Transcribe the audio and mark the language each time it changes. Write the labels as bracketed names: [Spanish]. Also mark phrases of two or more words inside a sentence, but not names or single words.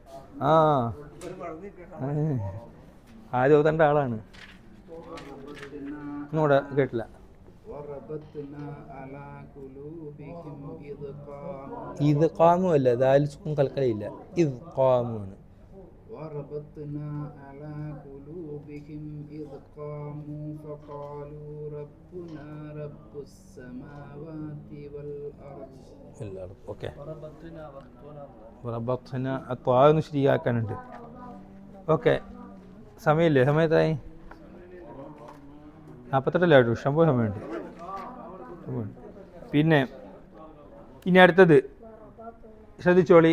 [Malayalam] ആദ്യം ഓതേണ്ട ആളാണ്. ഒന്നുകൂടെ കേട്ടില്ല. ഇത് ഖാമു അല്ല, ദാലും കൽക്കലയില്ല. ഇത് ഖാമുമാണ്. [Arabic] وربطنا على قلوبهم إذ قاموا فقالوا ربنا رب السماوات والأرض. [Malayalam] ഓക്കെ, റബത്ന അത്വാന്ന് ശരിയാക്കാനുണ്ട്. ഓക്കെ, സമയമില്ലേ? സമയത്തായി 48 ആയിട്ടു. ഇഷ്ടംപോലെ സമയമുണ്ട്. പിന്നെ ഇനി അടുത്തത് ശ്രദ്ധിച്ചോളി.